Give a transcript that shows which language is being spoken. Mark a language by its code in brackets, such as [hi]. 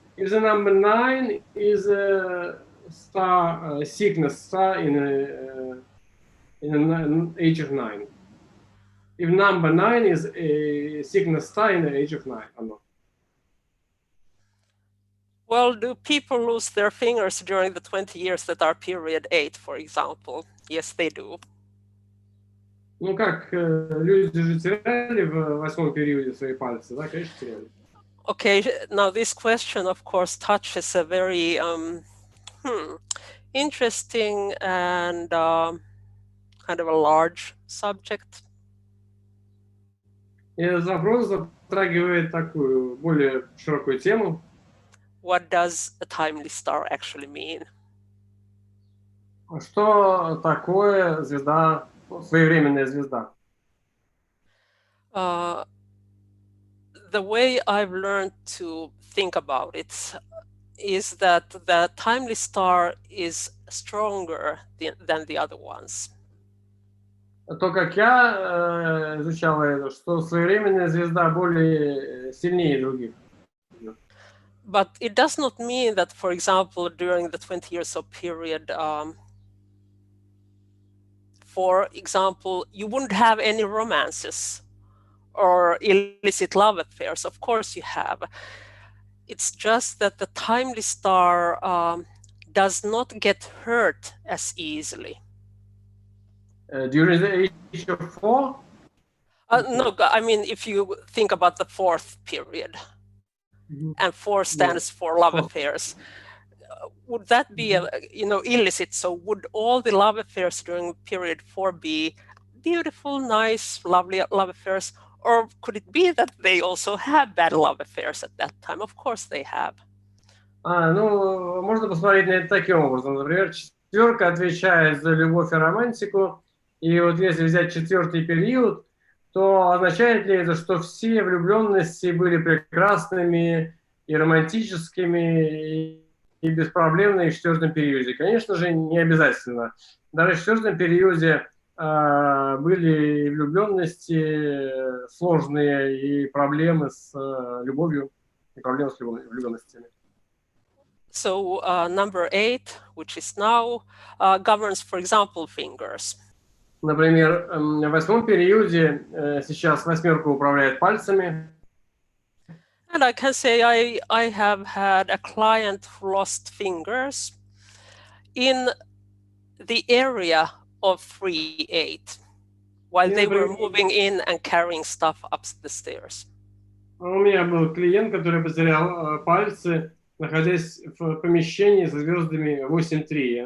[en] If the number 9 is a star, a sickness star in an age of 9. If number 9 is a sickness star in the age of 9 or not? Well, do people lose their fingers during the 20 years that are period 8, for example? Yes, they do. [ru] Ну, как люди же теряли в 8-м периоде свои пальцы, да, конечно, теряли. [en] Okay, now this question, of course, touches a very interesting and kind of a large subject. [ru] И этот вопрос затрагивает такую более широкую тему. [en] What does a timely star actually mean? [ru] Что такое звезда, своевременная звезда? [en] The way I've learned to think about it is that the timely star is stronger than the other ones. [ru] То, как я изучал это, что своевременная звезда более сильнее других. [en] But it does not mean that, for example, during the 20 years of period, for example, you wouldn't have any romances or illicit love affairs. Of course you have. It's just that the timely star does not get hurt as easily. During the age of 4? No, I mean, if you think about the 4th period, and 4 stands for love affairs, would that be illicit? So would all the love affairs during period 4 be beautiful, nice, lovely love affairs? Or could it be that they also have bad love affairs at that time? Of course they have. [ru] Ну, можно посмотреть на это таким образом. Например, 4 отвечает за любовь и романтику. И вот если взять 4-й период, то означает ли это, что все влюбленности были прекрасными и романтическими и беспроблемными в 4-м периоде? Конечно же, не обязательно. Даже в 4-м периоде были влюбленности сложные и проблемы с любовью, и проблемы с влюбленностями. [en] So number 8, which is now, governs, for example, fingers. [ru] Например, в 8-м периоде сейчас 8-ка управляет пальцами. [en] And I can say I have had a client who lost fingers in the area of 3-8 while they were moving in and carrying stuff up the stairs. [ru] У меня был клиент, который потерял пальцы, находясь в помещении со звездами 8-3.